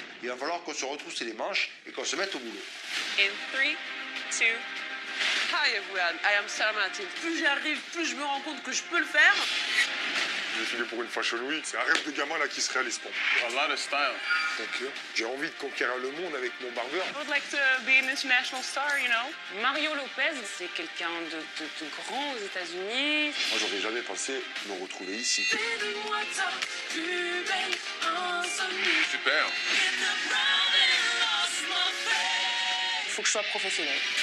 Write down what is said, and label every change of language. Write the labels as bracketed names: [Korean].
[French] Il va falloir qu'on se retrousse les manches et qu'on se mette au boulot. [English] In 3, 2. Hi everyone, I am Sarah Martin. [French] Plus j'y arrive, plus je me rends compte que je peux le faire. J'ai filé pour une Fashion Week. C'est un rêve de gamin là qui se réalise pas. Donc, j'ai envie de conquérir le monde avec mon barbeur. [English] I would like to be an international star, you know. [French] Mario Lopez, c'est quelqu'un de grand aux États-Unis. Moi, j'aurais jamais pensé me retrouver ici. Super. Il faut que je sois professionnel.